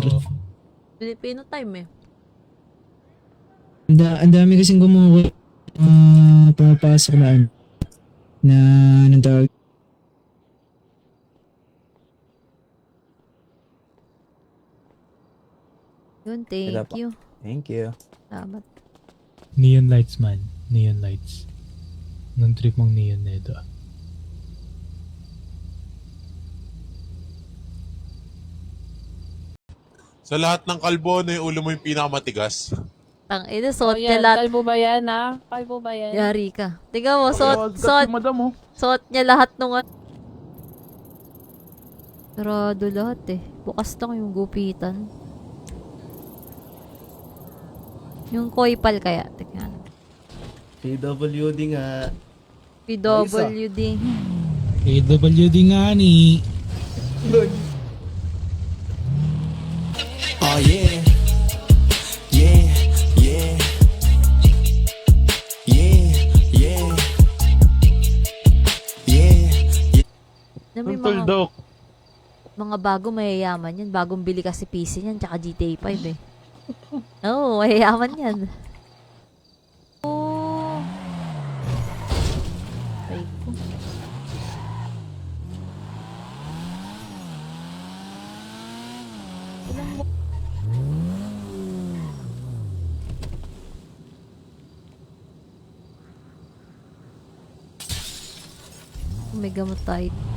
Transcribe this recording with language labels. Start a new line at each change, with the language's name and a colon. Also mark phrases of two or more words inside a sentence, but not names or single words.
English: Filipino time
Filipino: eh. Ang dami kasing pumapasok na ano. Na anong tawag? Yun, Wala
English: thank
Filipino: pa.
English: you. Thank you.
Filipino: Salamat.
English: Neon lights man. Neon lights.
Filipino: Nung trip mong neon na ito. Sa lahat ng kalbo, na yung ulo mo yung pinakamatigas. Tang ina, suot Oh, niya yan. lahat. Kalbo ba yan, ha? Kalbo ba yan? Yari ka. Tingnan mo, suot madam oh. niya lahat nung sarado lahat eh. Bukas lang yung gupitan. Yung koipal kaya. Tingnan. PWD nga. PWD. AWD nga ni.
English: Oh yeah. Yeah. Yeah. Yeah. Yeah. Yeah.
Filipino: Na may mga bago mayayaman yan. Bagong bili kasi PC niyan, tsaka GTA 5 eh. Oo, mayayaman yan. Oh. Ay ko. Ilang mo- May gamot tayo.